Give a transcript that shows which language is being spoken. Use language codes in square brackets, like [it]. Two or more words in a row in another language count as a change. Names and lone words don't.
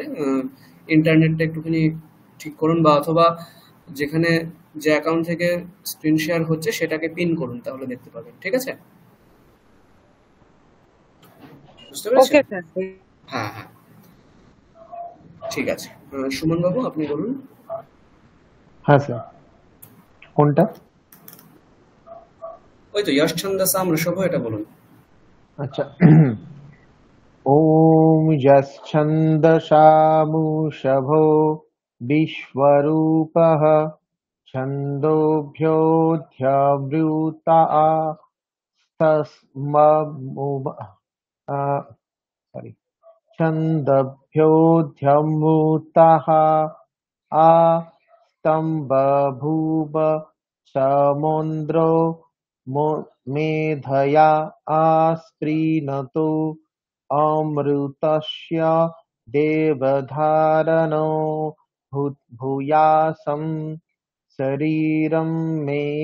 [bn] ইন্টারনেটটা একটুখানি ঠিক করুন, বা অথবা যেখানে যে অ্যাকাউন্ট থেকে স্ক্রিন শেয়ার হচ্ছে সেটাকে পিন করুন, তাহলে দেখতে পাবেন। ঠিক আছে, বুঝতে পেরেছেন? ওকে স্যার। হ্যাঁ হ্যাঁ, ঠিক আছে। সুমন বাবু আপনি বলুন। হ্যাঁ স্যার, কোনটা? ওই তো [sa] यश छंदसाम ऋषभ, [bn] এটা বলুন। [sa] আচ্ছা। ওম যশ্ছন্দসামুষভো বিশ্বরূপঃ ছন্দোভ্যোऽধ্যমৃতা সরি ছন্দভ্যোऽধ্যমৃতাः स्तम्बभूव समुद्रो मेधया आस्पृणोतु अमृतस्य देवधारणो भूयासं शरीरं मे